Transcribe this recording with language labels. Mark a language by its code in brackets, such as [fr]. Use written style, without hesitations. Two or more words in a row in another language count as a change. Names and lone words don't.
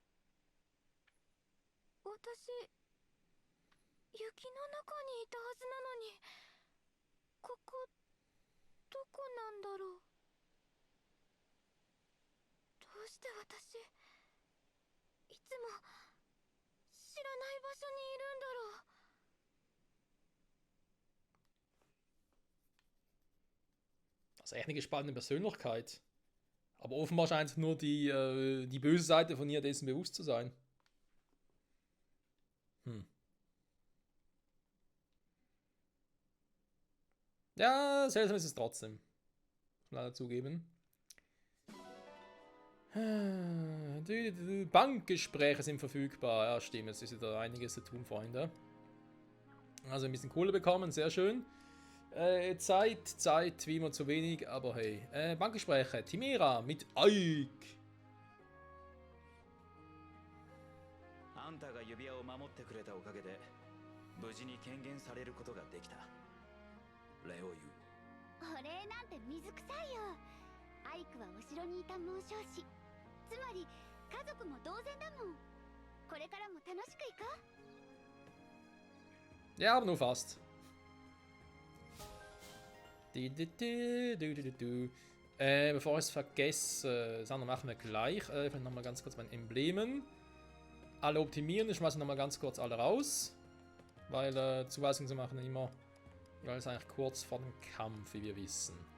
[ja] 私、雪の中にいたはずなのに、ここ、どこなんだろう。どうして私、いつも知らない場所にいるんだろう。 [de] Das ist echt eine gespaltene Persönlichkeit. Aber offenbar scheint nur die böse Seite von ihr dessen bewusst zu sein. Ja, seltsam ist es trotzdem. Muss man leider zugeben. Die Bankgespräche sind verfügbar. Ja, stimmt. Es ist wieder einiges zu tun, Freunde. Also ein bisschen Kohle bekommen, sehr schön. Zeit, wie immer zu wenig, aber hey. Bankgespräche, Timera mit Ike. [ja] あんたが指輪を守ってくれたおかげで無事に権限されることができた。礼を言う。お礼なんて水臭いよ。アイクはお城にいた紋章師。つまり家族も同然だもん。これからも楽しく行こう。 [de] Ja, aber nur fast. Bevor ich es vergesse, Sachen machen wir gleich. Vielleicht nochmal ganz kurz mein Emblemen. Alle optimieren, ich schmeiße nochmal ganz kurz alle raus. Weil Zuweisungen zu machen immer. Weil es eigentlich kurz vor dem Kampf, wie wir wissen.